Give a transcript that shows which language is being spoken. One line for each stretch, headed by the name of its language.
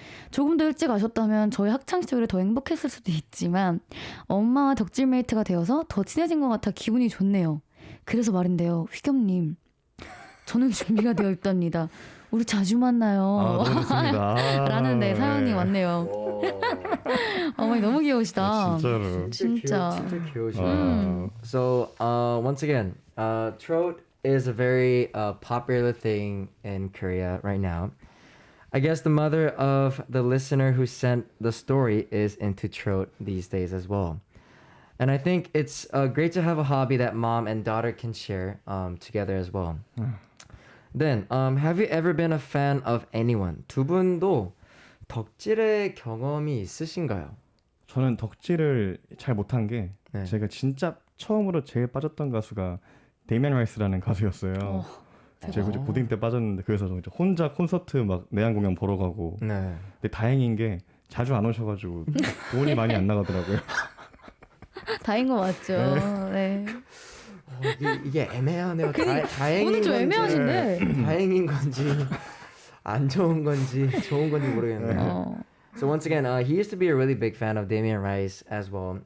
Korean: 조금 더 일찍 아셨다면 저희 학창시절이 더 행복했을 수도 있지만 엄마와 덕질 메이트가 되어서 더 친해진 것 같아 기분이 좋네요. 그래서 말인데요, 휘겸님, 저는 준비가 되어 있답니다. 우리 자주 만나요. 너무 좋습니다. 라는 사연이 왔네요. 어머니 너무 귀여우시다. 진짜로. 진짜 귀여우시다.
English: So once again, trot is a very popular thing in Korea right now. I guess the mother of the listener who sent the story is into trot these days as well. And I think it's great to have a hobby that mom and daughter can share together as well. Then, have you ever been a fan of anyone?
Korean: 두 분도 덕질의 경험이 있으신가요? 저는 덕질을 잘 못한 게 제가 진짜 처음으로 제일 빠졌던 가수가 데이미안 라이스라는 가수였어요. 제가 이제 고딩 때 빠졌는데 그래서 저 이제 혼자 콘서트 막 내한 공연 보러 가고. 근데 다행인 게 자주 안 오셔가지고 돈이 많이 안 나가더라고요. 다행인 거 맞죠? 네. 이게 애매하네요. 다행인 오늘 좀 건지, 애매하신데. 다행인 건지. 안 좋은 건지 좋은 건지 모르겠네요.
English: So once again, he used to be a really big fan of Damien Rice as well.